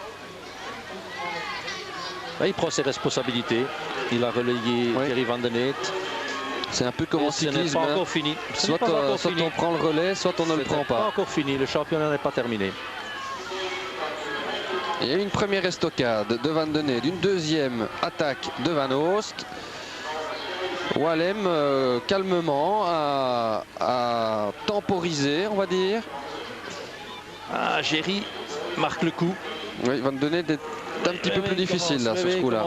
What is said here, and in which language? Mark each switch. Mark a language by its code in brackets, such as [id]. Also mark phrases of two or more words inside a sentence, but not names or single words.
[fr] Là, il prend ses responsabilités. Il a relayé Jerry Van den Eede. C'est un peu comme en cyclisme. Ce n'est pas encore fini. Soit on prend le relais, soit on ne le prend pas. Ce n'est pas encore fini. Le championnat n'est pas terminé. Il y a une première estocade de Van den Eede, une deuxième attaque de Van Oost. Walem calmement a temporisé, on va dire. Jerry marque le coup. Oui, Van den Eede est un petit peu plus difficile là, sur ce coup-là.